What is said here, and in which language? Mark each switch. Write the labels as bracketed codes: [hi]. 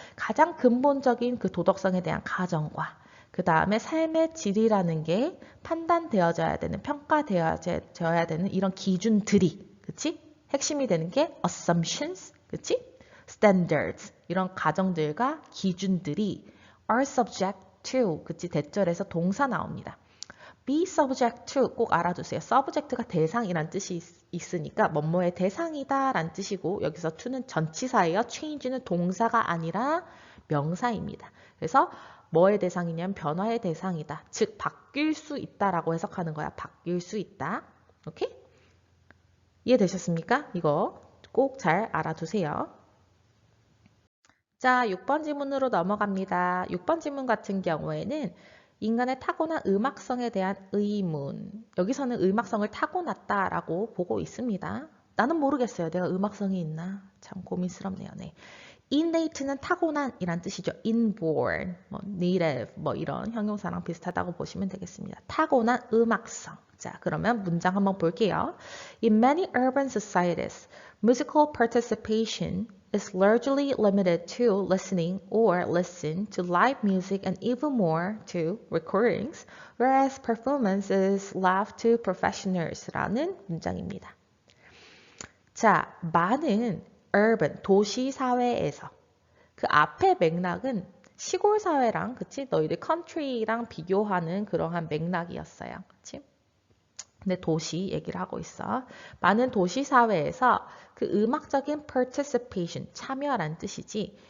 [ko] 가장 근본적인 그 도덕성에 대한 가정과 그 다음에 삶의 질이라는 게 판단되어져야 되는, 평가되어져야 되는 이런 기준들이, 그치? 핵심이 되는 게 assumptions, 그치? standards, 이런 가정들과 기준들이 [en] are subject to, [ko] 그치? 대절에서 동사 나옵니다. [en] be subject to [ko] 꼭 알아두세요. subject가 대상이란 뜻이 있으니까 뭐뭐의 대상이다 라는 뜻이고 여기서 to는 전치사예요. change는 동사가 아니라 명사입니다. 그래서 뭐의 대상이냐면 변화의 대상이다. 즉 바뀔 수 있다라고 해석하는 거야. 바뀔 수 있다. 오케이? 이해되셨습니까? 이거 꼭 잘 알아두세요. 자, 6번 지문으로 넘어갑니다. 6번 지문 같은 경우에는 인간의 타고난 음악성에 대한 의문. 여기서는 음악성을 타고났다라고 보고 있습니다. 나는 모르겠어요. 내가 음악성이 있나? 참 고민스럽네요. 네. innate는 타고난이란 뜻이죠. inborn, native, 이런 형용사랑 비슷하다고 보시면 되겠습니다. 타고난 음악성. 자, 그러면 문장 한번 볼게요. [en] In many urban societies, musical participation is largely limited to listening or listen to live music and even more to recordings, whereas performance is left to professionals라는 [ko] 문장입니다. 자, 많은 urban, 도시 사회에서 그 앞에 맥락은 시골 사회랑 그치? 너희들 country랑 비교하는 그러한 맥락이었어요. 그치? 근데 도시 얘기를 하고 있어. 많은 도시 사회에서 그 음악적인 participation, 참여라는 뜻이지.